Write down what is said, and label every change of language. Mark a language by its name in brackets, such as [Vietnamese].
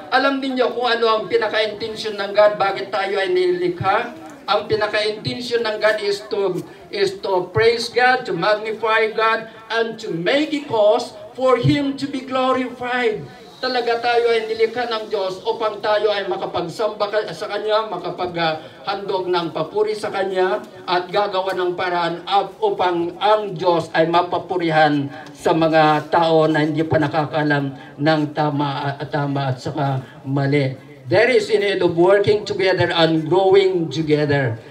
[Filipino] Alam niyo kung ano ang pinaka-intention ng God, bakit tayo ay nilikha? Ang pinaka-intention ng God [English] is to praise God, to magnify God, and to make a cause for Him to be glorified. [Filipino] Talaga tayo ay nilikha ng Diyos upang tayo ay makapagsamba sa Kanya, makapaghandog ng papuri sa Kanya, at gagawa ng paraan upang ang Diyos ay mapapurihan sa mga tao na hindi pa nakakalam ng tama at saka mali. [English] There is a need of working together and growing together.